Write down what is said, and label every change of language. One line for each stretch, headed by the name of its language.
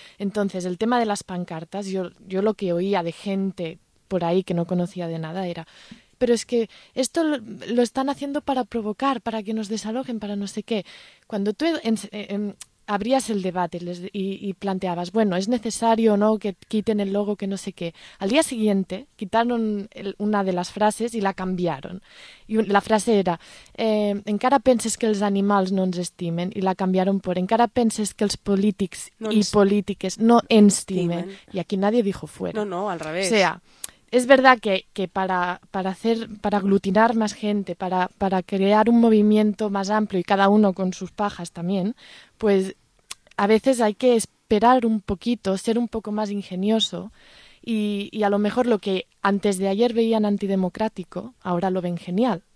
Spanish: Entonces, el tema de las pancartas, yo lo que oía de gente por ahí que no conocía de nada era, pero es que esto lo están haciendo para provocar, para que nos desalojen, para no sé qué. Cuando tú abrías el debate y planteabas, bueno, ¿es necesario o no que quiten el logo, que no sé qué? Al día siguiente quitaron una de las frases y la cambiaron. Y la frase era,
Catalan: encara penses que els animals no ens estimen,
Spanish: y la cambiaron por,
Catalan: encara penses que els polítics no i polítiques no ens estimen.
Spanish: Y aquí nadie dijo fuera. No, al revés. O sea, es verdad que para aglutinar más gente, para crear un movimiento más amplio y cada uno con sus pajas también, pues a veces hay que esperar un poquito, ser un poco más ingenioso y a lo mejor lo que antes de ayer veían antidemocrático, ahora lo ven genial.